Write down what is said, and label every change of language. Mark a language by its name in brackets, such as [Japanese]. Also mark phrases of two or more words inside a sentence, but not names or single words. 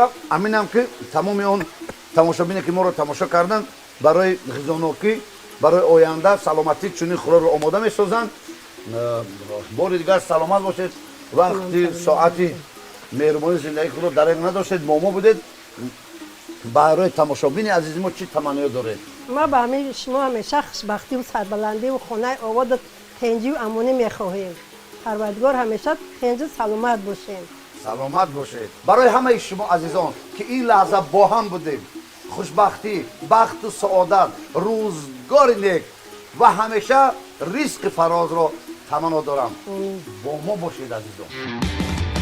[Tajik] аминам ки тамоми он тамошобине ки моро тамошо карданд барои ғизонокӣ, барои оянда саломатӣ чунин хӯрокро омода месозанд. бори дигар саломат бошед. вақти соати меҳрубонии зиндагии худро дариқ надоштед, бо мо будед. барои тамошобини азизи мо чӣ таманниё доред? [Persian] ما به همه شما همیشه خوشبختی و سربلندی و خانه آباد تنجی و امونی میخواهیم. پروردگار همیشه تنجی سلامت باشین. [Tajik] саломат бошед. барои ҳамаи шумо азизон ки ин лаҳза бо ҳам будем, хушбахтӣ, бахту саодат, рӯзгори нек ва ҳамеша ризқи фарозро таманно дорам. бо мо бошед азизон.